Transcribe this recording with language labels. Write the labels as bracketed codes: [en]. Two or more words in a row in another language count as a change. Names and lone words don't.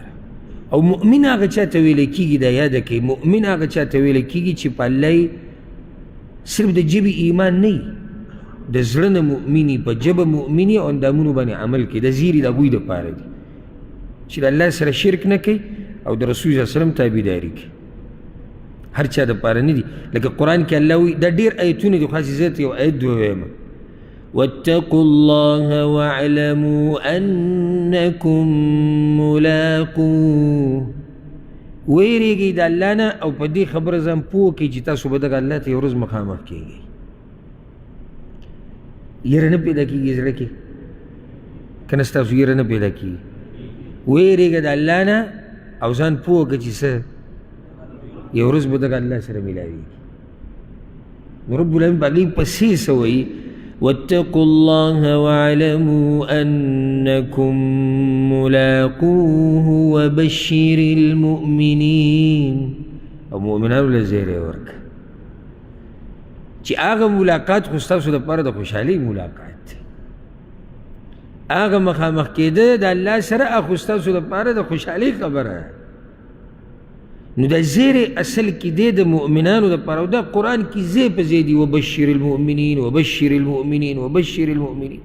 [ps] او مؤمن هغه چا ته ویلی کېږي دا یاده کوي، مؤمن هغه چا ته ویلی کېږي چې په الله صرف د ژبې ایمان نه وي، د زړه نه مؤمني، په ژبه مؤمني او اندامونو باندې عمل کوي. د زیري د هغوی دپاره دي چې د الله سره شرک نه کوي او د رسول [ar] صلی الله علیه وسلم [ps] تابعداري کوي. هر چا دپاره نه دي. لکه قرآن کې الله وایي دا ډېر آیتونه دي، خو هسې زه یو آیت ووایم [ar] واتقوا الله واعلموا انکم ملاقوه. [ps] ویریږئ د الله نه او په دې خبره ځان پوه کړئ چې تاسو به دغه الله ته یو ورځ مخامخ کېږئ. یره نه پیدا کېږي زړه کې که نه ستاسو یره نه پیدا کېږي؟ ویریږه د الله نه او ځان پوه کړه چې څه یو ورځ به دغه الله سره میلاویږي. نو [ar] رب العالمین [ps] په هغې پسې څه وایي [ar] واتقوا الله واعلموا انکم ملاقوه وبشر المؤمنین. [ps] او مؤمنانو له زیری ورکړه. چې هغه ملاقات خو ستاسو دپاره د خوشحالۍ ملاقات دی، هغه مخامخ کېده د الله سره هغه ستاسو دپاره د خوشحالۍ خبره. نو دا زیری اصل کې دی د مؤمنانو دپاره، او دا قرآن کې ځای په ځای دي [ar] وبشر المؤمنین وبشر المؤمنین وبشر المؤمنین.